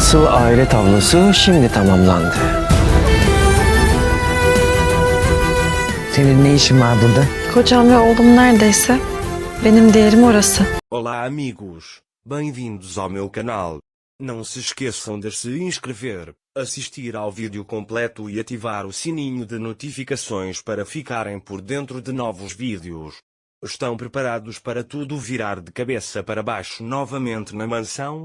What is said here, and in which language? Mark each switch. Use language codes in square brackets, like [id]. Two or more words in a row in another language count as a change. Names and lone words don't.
[tr] Asıl aile tablosu şimdi tamamlandı. Senin ne işin var burada? Kocam ve oğlum neredeyse benim değerim orası. [pt] Olá amigos, bem-vindos ao meu canal. Não se esqueçam de se inscrever, assistir ao vídeo completo e ativar o sininho de notificações para ficarem por dentro de novos vídeos. Estão preparados para tudo virar de cabeça para baixo novamente na mansão?